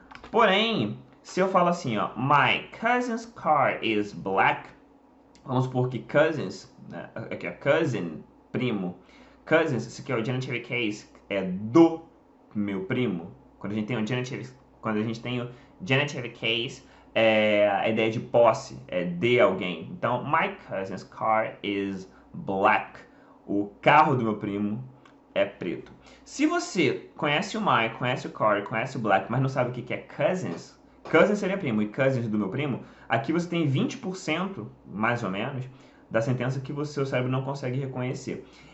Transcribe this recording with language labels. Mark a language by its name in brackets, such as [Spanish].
[Portuguese] Porém, se eu falo assim, ó, [English] my cousin's car is black, [Portuguese] vamos supor que cousins, né, aqui é cousin, primo, cousins, isso aqui é o genitive case, é do meu primo. Quando a gente tem o genitive case, a ideia de posse, é de alguém. [English] Então, my cousin's car is black. [Portuguese] O carro do meu primo é preto. Se você conhece o my, conhece o car, conhece o black, mas não sabe o que é cousins, cousins seria primo e cousins do meu primo, aqui você tem 20%, mais ou menos, da sentença que o seu cérebro não consegue reconhecer.